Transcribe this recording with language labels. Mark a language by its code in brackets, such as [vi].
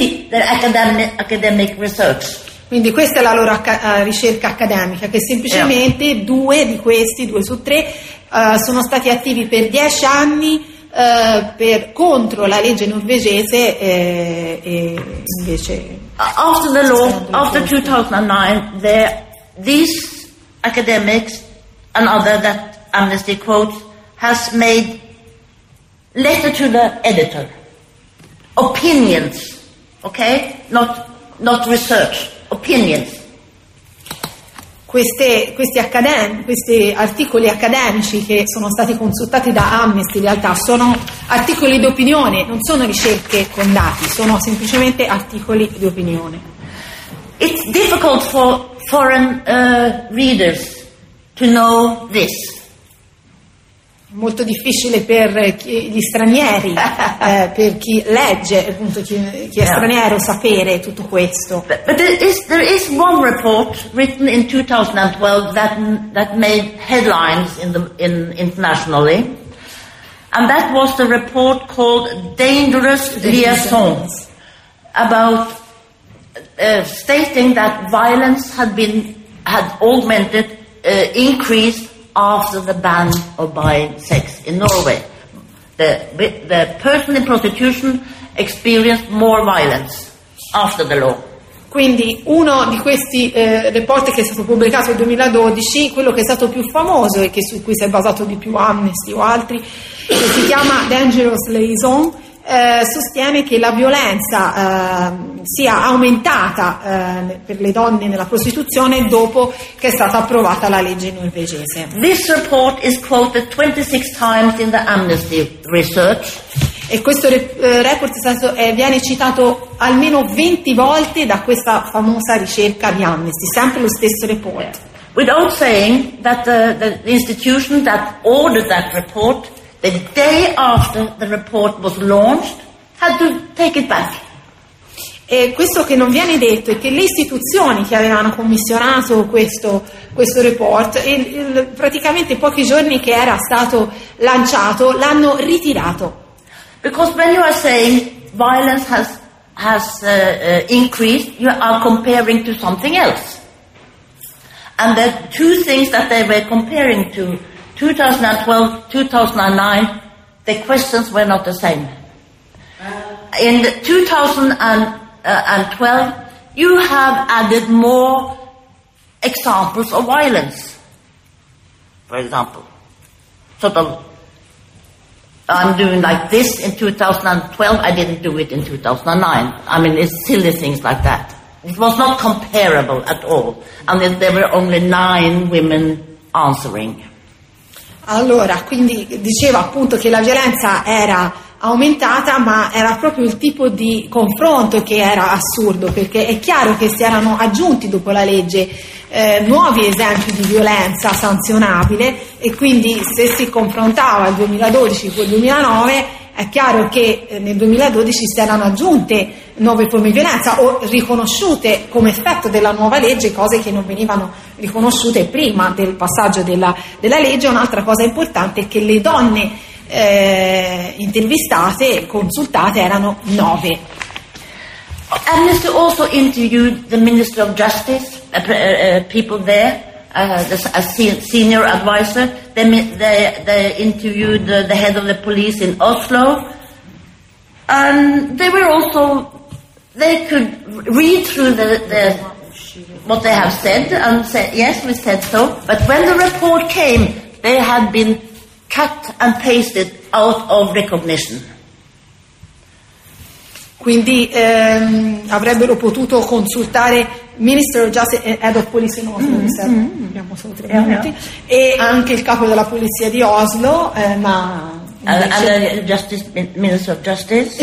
[en] That is their academic research. [it] Quindi questa è la loro ricerca accademica, che semplicemente due su tre sono stati attivi per 10 anni contro la legge norvegese invece. [en] After the law, after 2009, these academics and other that Amnesty quotes has made letter to the editor, opinions, okay, not research, opinions. [it] Questi articoli accademici che sono stati consultati da Amnesty in realtà sono articoli di opinione, non sono ricerche con dati, sono semplicemente articoli di opinione. [en] It's difficult for foreign readers to know this. [it] Molto difficile per gli stranieri, per chi legge, appunto chi è straniero, sapere tutto questo. [en] But there is one report written in 2012 that made headlines internationally, and that was the report called Dangerous Liaisons, about stating that violence had augmented, increased after the ban of buying sex in Norway. The person in prostitution experienced more violence after the law. [it] Quindi uno di questi report che è stato pubblicato nel 2012, quello che è stato più famoso e che su cui si è basato di più Amnesty o altri, che si chiama Dangerous Liaison, sostiene che la violenza sia aumentata per le donne nella prostituzione dopo che è stata approvata la legge norvegese. [en] This report is quoted 26 times in the Amnesty research. [it] E questo report viene citato almeno 20 volte da questa famosa ricerca di Amnesty, sempre lo stesso report. [en] Without saying that the institution that ordered that report, the day after the report was launched, had to take it back. [it] E questo che non viene detto è che le istituzioni che avevano commissionato questo report, praticamente pochi giorni che era stato lanciato, l'hanno ritirato. [en] Because when you are saying violence has increased, you are comparing to something else. And the two things that they were comparing to, 2012-2009, the questions were not the same. In 2012, you have added more examples of violence. For example, sort of, I'm doing like this in 2012, I didn't do it in 2009. I mean, it's silly things like that. It was not comparable at all. And there were only 9 women answering. [it] Allora, quindi diceva appunto che la violenza era aumentata, ma era proprio il tipo di confronto che era assurdo, perché è chiaro che si erano aggiunti dopo la legge nuovi esempi di violenza sanzionabile, e quindi se si confrontava il 2012 con il 2009, è chiaro che nel 2012 si erano aggiunte nuove forme di violenza o riconosciute come effetto della nuova legge, cose che non venivano riconosciute prima del passaggio della legge. Un'altra cosa importante è che le donne intervistate, consultate, erano 9. [en] Amnesty also interviewed the Minister of Justice, people there, a senior advisor. They interviewed the head of the police in Oslo, and they were also, they could read through the what they have said and say, yes, we said so. But when the report came, they had been cut and pasted out of recognition. [it] Quindi avrebbero potuto consultare [en] Minister of Justice, Head of Police in Oslo, [it] abbiamo solo 3 minuti, e anche il capo della polizia di Oslo, ma [en] And Justice, Minister of Justice.